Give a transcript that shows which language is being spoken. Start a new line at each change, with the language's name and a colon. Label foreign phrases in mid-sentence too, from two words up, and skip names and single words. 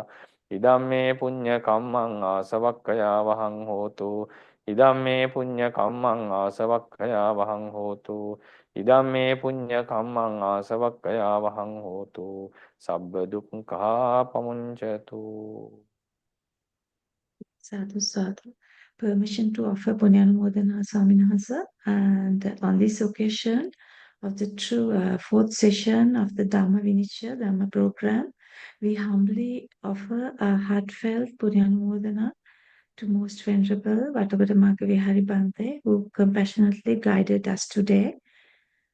Pali: Idamme punya kammang asavakkaya vahang hotu. Idamme punya kammang asavakkaya vahang hotu. Idamme punya kammang asavakkaya vahang hotu. Sabba dukkha pamuncatu. Sadhu, sadhu.
English: Permission to offer Punyanamodana Swaminasa. And on this occasion of the fourth session of the Dhamma Vinicchaya Dhamma program, we humbly offer a heartfelt Punyanamodana to Most Venerable Watagoda Maggavihari Bhante, who compassionately guided us today